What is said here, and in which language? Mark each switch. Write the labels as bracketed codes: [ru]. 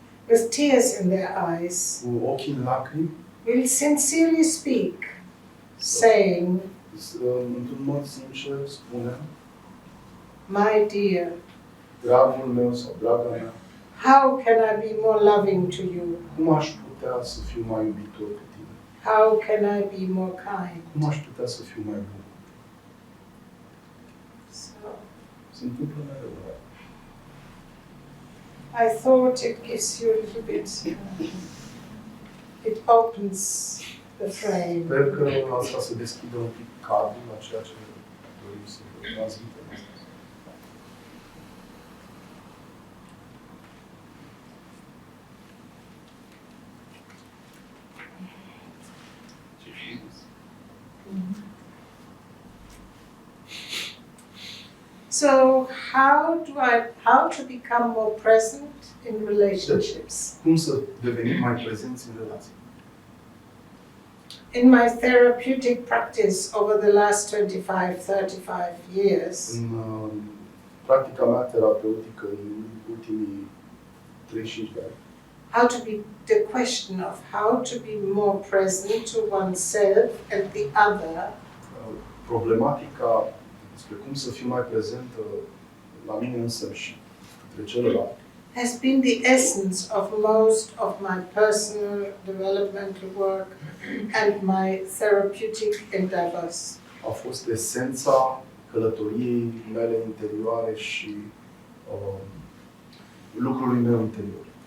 [en] with tears in their eyes, [ro] cu ochii în lacrimi, [en] will sincerely speak, saying, [ro] într-un mod sincer spune, [en] My dear, [ro] dragul meu sau draga mea, [en] how can I be more loving to you? [ro] cum aș putea să fiu mai iubitor cu tine? [en] How can I be more kind? [ro] Cum aș putea să fiu mai bun? [en] So [ro] Se întâmplă mereu. [en] I thought it gives you a little bit, it opens the frame. [ro] Sper că asta să deschidă un pic cadrul la ceea ce dorim să transmitem astăzi. [en] So how to become more present in relationships? [ro] Cum să devenim mai prezenți în relații? [en] In my therapeutic practice over the last 35 years, [ro] În practica mea terapeutică în ultimii 35 de ani, [en] how to be the question of how to be more present to oneself and the other [ro] problematica despre cum să fiu mai prezentă la mine însă și către celălalt [en] has been the essence of most of my personal developmental work and my therapeutic endeavors. [ro] a fost esența călătoriei mele interioare și lucrului meu interior.